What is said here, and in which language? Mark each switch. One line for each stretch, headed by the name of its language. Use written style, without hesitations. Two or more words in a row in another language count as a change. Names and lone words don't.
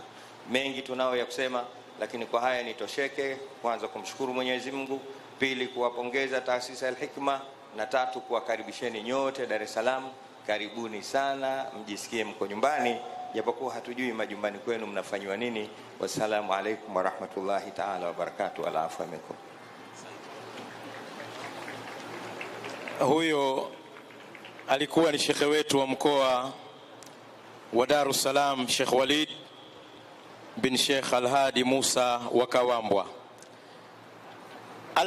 Swahili: Mengi tunao ya kusema, lakini kwa haya nitosheke. Kwanza kumshukuru Mwenyezi Mungu, pili kuwapongeza taasisi ya Al-Hikma, na tatu kuwakaribisheni nyote Dar es Salaam. Karibuni sana, mjisikie mko nyumbani, japokuwa hatujui majumbani kwenu mnafanywa nini.
Arabic: والسلام عليكم ورحمة الله تعالى وبركاته. العفو منكم.
Swahili: Huyo alikuwa ni shekhe wetu wa mkoa wa Dar es Salaam, Sheikh Walid bin Sheikh Al-Hadi Musa wa Kawambwa.